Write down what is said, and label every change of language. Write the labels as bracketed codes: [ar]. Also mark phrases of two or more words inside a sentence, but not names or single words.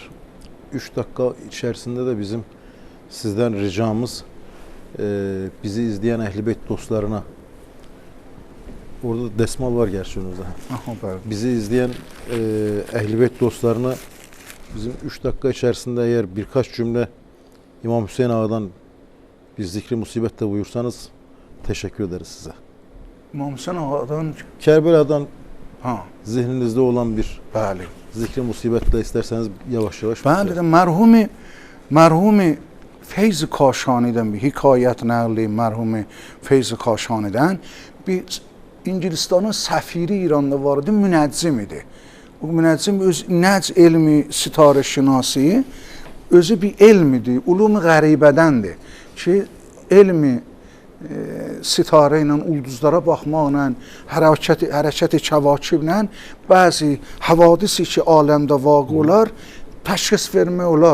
[az] 3 dakika içərisində də bizim sizdən ricamız bizi izləyən Əhl-i Beyt dostlarına, orada dəsmal var gerçi önümüzdə. Bizi izləyən Əhl-i Beyt dostlarına bizim 3 dakika içərisində əgər birkaç cümlə İmam Hüseyin Ağadan bir zikri musibətlə buyursanız [tr] Teşekkür ederiz size. İmam Hüseyin Ağa'dan Kerbela'dan ha, zihninizde olan bir [az] bəli. [tr] zikri musibetle isterseniz yavaş yavaş. [az] Bəli də mərhumi Feyz Kaşani'dən bir hikayət nəqli mərhumi Feyz Kaşani'dən bir İngilistanın səfiri İranda var idi, münəccim idi. Bu münəccim öz nəcm elmi sitarə şinasi özü bir elmidir, ulum-i qəribədəndir ki, elmi sitarə ilə ulduzlara baxmaqla, hərəkət-i kəvakiblə bəzi havadisi ki, aləmdə vaqe olar, təşxis vermək olar.